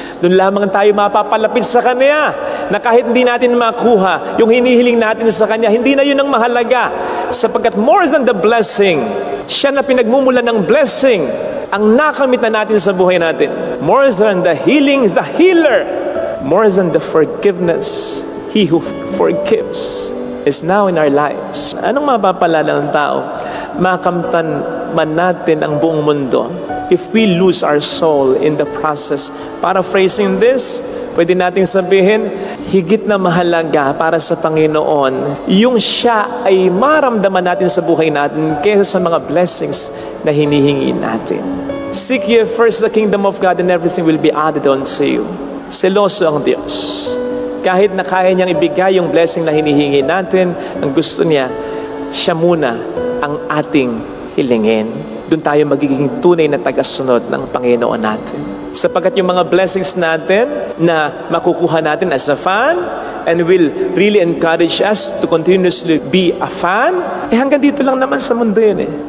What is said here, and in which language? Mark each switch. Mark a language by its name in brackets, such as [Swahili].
[Filipino] Doon lamang tayo mapapalapit sa Kanya na kahit hindi natin makuha yung hinihiling natin sa Kanya, hindi na yun ang mahalaga. Sapagkat [English] more than the blessing, [Filipino] siya na pinagmumulan ng blessing, ang nakamit na natin sa buhay natin. [English] More than the healing is a healer. More than the forgiveness, He who forgives is now in our lives. [Filipino] Anong mapapalala ng tao? Makamtan man natin ang buong mundo [English] if we lose our soul in the process. Paraphrasing this, [Filipino] pwede nating sabihin, higit na mahalaga para sa Panginoon yung siya ay maramdaman natin sa buhay natin kaysa sa mga blessings na hinihingi natin. [English] Seek ye first the kingdom of God and everything will be added unto you. [Filipino] Seloso ang Diyos. Kahit na kaya niyang ibigay yung blessing na hinihingi natin, ang gusto niya, siya muna ang ating hilingin. Doon tayo magiging tunay na tagasunod ng Panginoon natin. Sapagkat yung mga blessings natin na makukuha natin [English] as a fan and will really encourage us to continuously be a fan, [Filipino] hanggang dito lang naman sa mundo yun .